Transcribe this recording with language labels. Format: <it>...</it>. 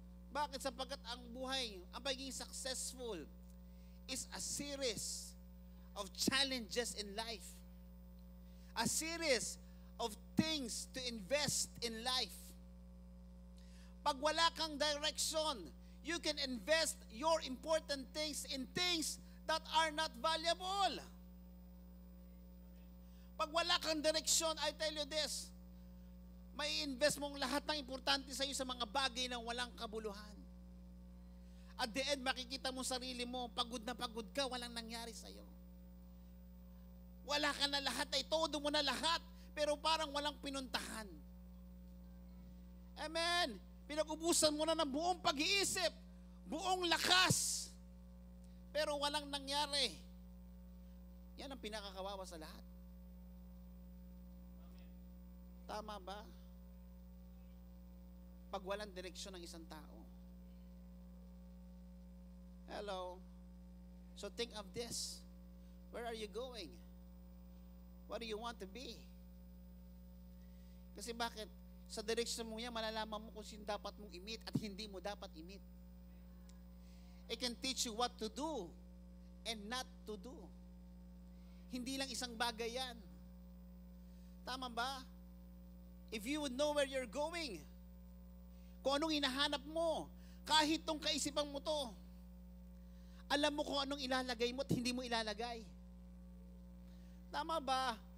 <en>Bakit?</en> <tl>Sapagkat ang buhay, ang pagiging</tl> <en>successful is a series of challenges in life. A series of things to invest in life.</en> <tl>Pag wala kang</tl> <en>direction, you can invest your important things in things that are not valuable.</en> <tl>Pag wala kang direksyon,</tl> <en>I tell you this,</en> <tl>may invest mong lahat ng importante sa iyo sa mga bagay na walang kabuluhan.</tl> <en>At the end,</en> <tl>makikita mo sarili mo, pagod na pagod ka, walang nangyari sa iyo. Wala ka na lahat, ay todo mo na lahat, pero parang walang pinuntahan. Amen. Pinag-ubusan mo na ng buong pag-iisip, buong lakas, pero walang nangyari. Yan ang pinakakawawa sa lahat. Tama ba? Pag walang direksyon ng isang tao.</tl> <en>Hello? So think of this. Where are you going? What do you want to be?</en> <tl>Kasi bakit? Sa direksyon mo yan, malalaman mo kung sino dapat mong i-meet at hindi mo dapat i-meet.</tl> <en>It can teach you what to do and not to do.</en> <tl>Hindi lang isang bagay yan. Tama ba?</tl> <en>If you would know where you're going,</en> <tl>kung anong hinahanap mo, kahit tong kaisipan mo to, alam mo kung anong ilalagay mo at hindi mo ilalagay. Tama ba?</tl>